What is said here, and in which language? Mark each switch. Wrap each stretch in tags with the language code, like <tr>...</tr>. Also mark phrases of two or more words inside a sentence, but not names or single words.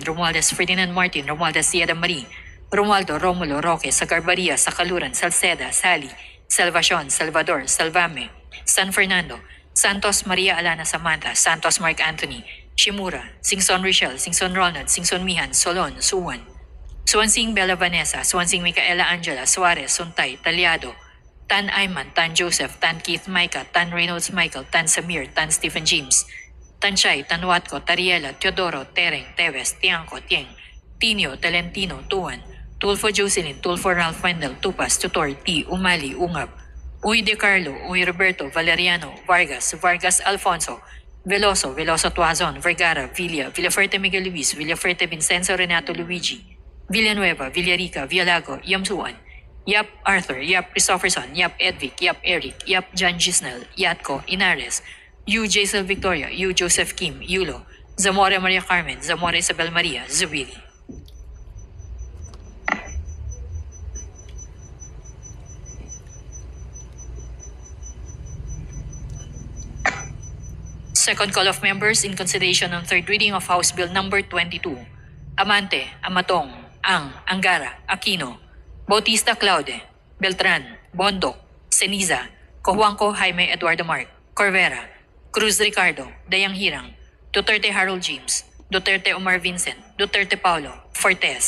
<en>Romualdez Ferdinand Martin, Romualdez Sierra Marie, Romualdo, Romulo, Roque, Sagarbaria, Sacaluran, Salceda, Sally, Salvacion, Salvador, Salvame, San Fernando, Santos Maria Alana Samantha, Santos Mark Anthony, Shimura, Singson Richelle, Singson Ronald, Singson Mihan, Solon, Suwan, Swansing Bella Vanessa, Swansing Micaela Angela, Suarez, Suntay, Talyado, Tan Ayman, Tan Joseph, Tan Keith Micah, Tan Reynolds Michael, Tan Samir, Tan Stephen James, Tan Chay, Tan Watco, Tariela, Teodoro, Tereng, Teves, Tiangco, Tieng, Tinio, Talentino, Tuan, Tulfo Jocelyn, Tulfo Ralph Wendell, Tupas, Tutor, T, Umali, Ungab, Uy De Carlo, Uy Roberto, Valeriano, Vargas, Vargas Alfonso, Veloso, Veloso Tuazon, Vergara, Villa, Villaferte Miguel Luis, Villaferte Vincenzo Renato Luigi, Villanueva, Villarica, Villago, Yamsuan, Yap Arthur, Yap Christopherson, Yap Edvic, Yap Eric, Yap John Gisnel, Yatco, Inares, Yu Jaisel Victoria, Yu Joseph Kim, Yulo, Zamora Maria Carmen, Zamora Isabel Maria, Zubiri. Second call of members in consideration on third reading of House Bill Number 22. Amante, Amatong, Ang, Angara, Aquino, Bautista Claude, Beltran, Bondoc, Ceniza, Cojuangco Jaime Eduardo Mark, Corvera, Cruz Ricardo, Dayang Hirang, Duterte Harold James, Duterte Omar Vincent, Duterte Paulo, Fortes,</en>